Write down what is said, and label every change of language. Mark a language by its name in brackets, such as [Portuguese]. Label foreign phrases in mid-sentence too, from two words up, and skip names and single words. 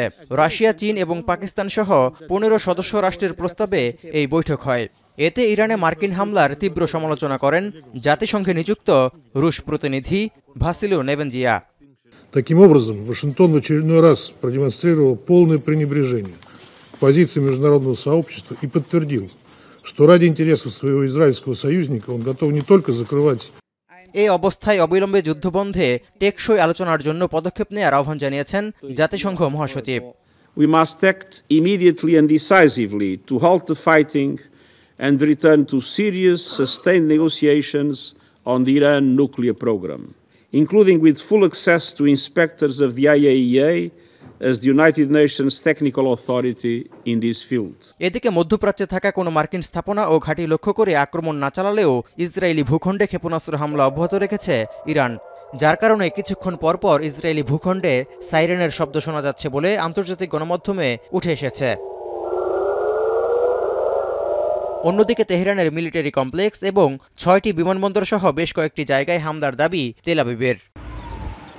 [Bangla] রাশিয়া, চীন এবং পাকিস্তান সহ 15 সদস্য রাষ্ট্রের প্রস্তাবে এই বৈঠক হয়। এতে ইরানে মার্কিন হামলার তীব্র সমালোচনা করেন জাতিসংঘে নিযুক্ত রুশ প্রতিনিধি ভাসিলিও নেবেনজিয়া। [Russian] Таким образом, Вашингтон в очередной раз продемонстрировал полное пренебрежение к позиции международного сообщества и подтвердил, что ради интересов своего израильского союзника он готов не только закрывать. [Bangla] এই অবস্থায় অবিলম্বে যুদ্ধবন্ধে টেকসই আলোচনার জন্য পদক্ষেপ নেওয়ার আহ্বান জানিয়েছেন জাতিসংঘ মহাসচিব। [English] We must act immediately and decisively to halt the fighting and return to serious, sustained negotiations on the Iran nuclear program, including with full access to inspectors of the IAEA as the United Nations technical authority in this field. [Bangla] এদিকে মধ্যপ্রাচ্যে থাকা কোনো মার্কিন স্থাপনা ও ঘাঁটি লক্ষ্য করে আক্রমণ না চালালেও ইসরায়েলি ভূখণ্ডে ক্ষেপণাস্ত্র হামলা অব্যাহত রেখেছে ইরান, যার কারণে কিছুক্ষণ পরপর ইসরায়েলি ভূখণ্ডে সাইরেনের শব্দ শোনা যাচ্ছে বলে আন্তর্জাতিক গণমাধ্যমে উঠে এসেছে। অন্যদিকে তেহরানের মিলিটারি কমপ্লেক্স এবং 6টি বিমানবন্দর সহ বেশ কয়েকটি জায়গায় হামলার দাবি তেল আবিবের।